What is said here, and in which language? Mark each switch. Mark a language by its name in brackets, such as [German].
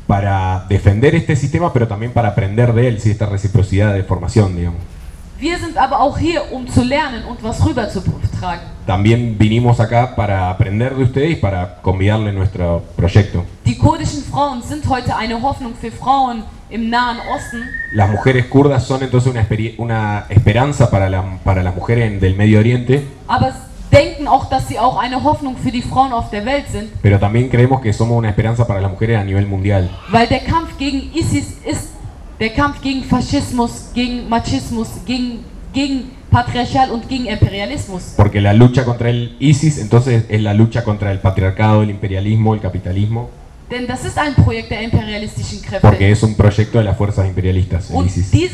[Spanish] Para defender este sistema, pero también para aprender de él, si esta reciprocidad de formación, digamos. [German] Wir sind aber auch hier, um zu lernen und was rüber zu tragen. [Spanish] También vinimos acá para aprender de ustedes y para convidarle nuestro proyecto. [German] Die kurdischen Frauen sind heute eine Hoffnung für Frauen im Nahen Osten. [Spanish] Las mujeres kurdas son entonces una esperanza para las mujeres del Medio Oriente. [German] Aber denken auch, dass sie auch eine Hoffnung für die Frauen auf der Welt sind. [Spanish] Pero también creemos que somos una esperanza para las mujeres a nivel mundial. [German] Weil der Kampf gegen ISIS ist der Kampf gegen Faschismus, gegen Machismus, gegen Patriarchal und gegen Imperialismus. [Spanish] Porque la lucha contra el ISIS entonces es la lucha contra el patriarcado, el imperialismo, el capitalismo. [German] Denn das ist ein Projekt der imperialistischen Kräfte. [Spanish] Porque es un proyecto de las fuerzas imperialistas, el ISIS.